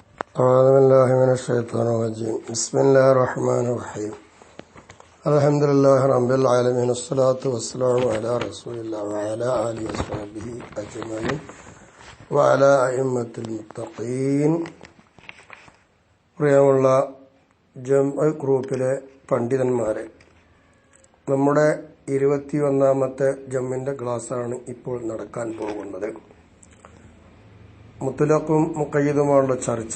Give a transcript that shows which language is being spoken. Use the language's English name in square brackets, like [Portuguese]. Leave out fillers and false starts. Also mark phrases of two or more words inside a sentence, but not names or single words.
[Arabic] أعوذ بالله من الشيطان الرجيم بسم الله الرحمن الرحيم الحمد لله رب العالمين الصلاة والسلام على رسول الله وعلى آله وصحبه أجمعين وعلى أئمة المتقين. [Malayalam] പ്രിയമുള്ള ജംഅ ഗ്രൂപ്പിലെ പണ്ഡിതന്മാരെ, നമ്മുടെ 21ാമത്തെ ജമ്മിന്റെ ക്ലാസ്സാണ് ഇപ്പോൾ നടക്കാൻ പോകുന്നത്. മുത്തലഖും മുഖയ്യിദുമായുള്ള ചർച്ച.